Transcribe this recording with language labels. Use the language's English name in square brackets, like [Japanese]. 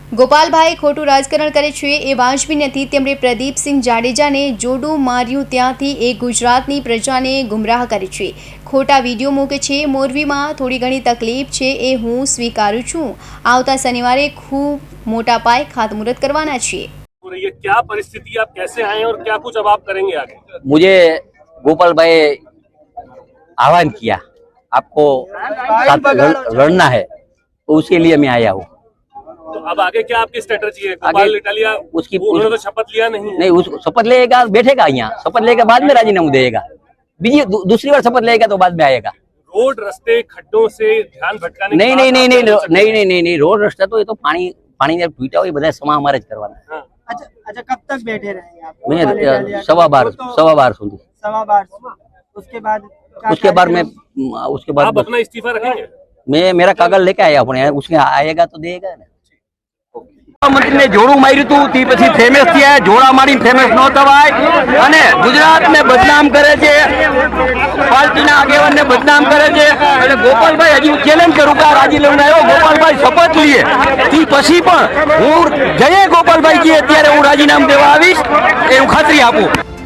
[Gujarati] ગોપાલભાઈ ખોટું રાજકારણ કરે છે એ વાજબી નથી। તેમણે પ્રદીપસિંહ જાડેજાને જોડું માર્યું, ત્યાંથી એ ગુજરાતની પ્રજાને ગુમરાહ કરે છે, ખોટા વિડીયો મૂકે છે। મોરબીમાં થોડી ઘણી તકલીફ છે એ હું સ્વીકારું છું। આવતા શનિવારે ખૂબ મોટા પાયે ખાતમુહૂર્ત [Hindi] करवाना चाहिए। ये क्या परिस्थिति, आप कैसे आए और क्या कुछ अब आप करेंगे आगे? मुझे गोपाल भाई आह्वान किया, आपको साथ लड़ना है, तो उसके लिए मैं आया हूँ। तो अब आगे क्या आपकी स्ट्रेटजी है? गोपाल इटालिया उसकी उन्होंने तो शपथ लिया नहीं उसको शपथ लेगा, बैठेगा यहाँ, शपथ लेके बाद में राजीनामा देगा, दूसरी बार शपथ लेगा तो बाद में आएगा। रोड रास्ते खड्डों से ध्यान भटकाने नहीं, रोड रास्ता तो ये तो पानी ने टूटा हुआ [Gujarati] બધા સમા અમારે જ કરવાના। [Hindi] अच्छा कब तक बैठे रहेंगे आप? मैं 12:15 સુધી। 12:15 उसके बाद आप अपना इस्तीफा रखेंगे? मैं मेरा कागज लेके आया हूँ, उसके आएगा तो देगा ना। [Gujarati] મંત્રી ને જોડું માર્યું હતું, તે પછી ફેમસ થયા, જોડા મારીને ફેમસ ન થવાય અને ગુજરાતને બદનામ કરે છે, પાર્ટીના આગેવાનને બદનામ કરે છે। અને ગોપાલભાઈ હજી હું ચેલેન્જ કરું કે રાજીનામું આવ્યો, ગોપાલભાઈ શપથ લઈએ તે પછી પણ હું જઈએ ગોપાલભાઈ જી અત્યારે હું રાજીનામું દેવા આવીશ એ હું ખાતરી આપું।